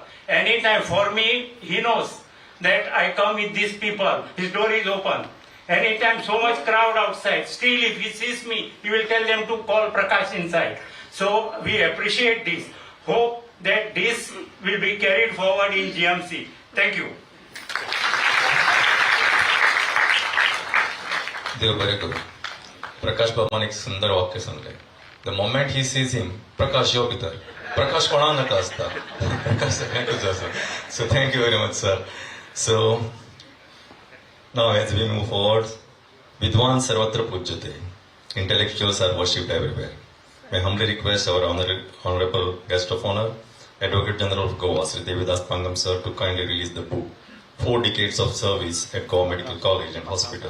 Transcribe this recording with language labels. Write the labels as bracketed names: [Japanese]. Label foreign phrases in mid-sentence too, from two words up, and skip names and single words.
[English] Anytime for me, he knows that I come with these people, his door is open. Anytime so much crowd outside, still if he sees me, he will tell them to call Prakash inside. So we appreciate this. Hope that this will be carried forward in GMC. Thank you. [Konkani] देव बरे करू. प्रकाश बाबान एक सुंदर वाक्य सांगले. [English] The moment he sees him, [Konkani] प्रकाश यो भितर. प्रकाश कोणा नका असता. प्रकाश सगळ्यांकूच आसा. [English] So thank you very much, sir. So now as we move forward, [Sanskrit] विद्वान् सर्वत्र पूज्यते. [English] Intellectuals are worshipped everywhere. May humbly request our honorable guest of honor, Advocate General of Goa, Sri Devidas Pangam sir, to kindly release the book, 4 Decades of Service at Goa Medical College and Hospital.